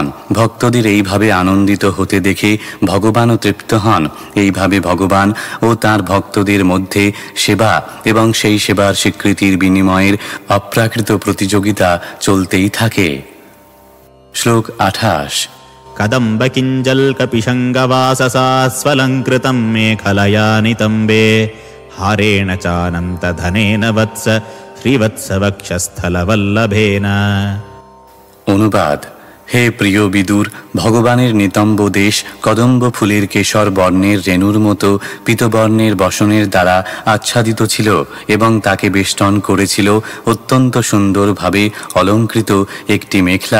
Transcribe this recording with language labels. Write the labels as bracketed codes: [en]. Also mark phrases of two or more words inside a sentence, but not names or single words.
[bn] ভক্তদের এইভাবে আনন্দিত হতে দেখে ভগবানও তৃপ্ত হন। এইভাবে ভগবান ও তাঁর ভক্তদের মধ্যে সেবা এবং সেই সেবার স্বীকৃতির বিনিময়ের অপ্রাকৃত প্রতিযোগিতা চলতেই থাকে। শ্লোক 28। [sa] कदम्बकिञ्जल्कपिशङ्गवाससा स्वलङ्कृतं मेखलया नितम्बे हारेण चानन्तधनेन वत्स श्रीवत्सवक्षस्थलवल्लभेन। [bn] অনুবাদ: হে প্রিয় বিদুর, ভগবানের নিতম্ব দেশ কদম্ব ফুলের কেশর বর্ণের রেণুর মতো পীতবর্ণের বসনের দ্বারা আচ্ছাদিত ছিল এবং তাকে বেষ্টন করেছিল অত্যন্ত সুন্দরভাবে অলঙ্কৃত একটি মেখলা।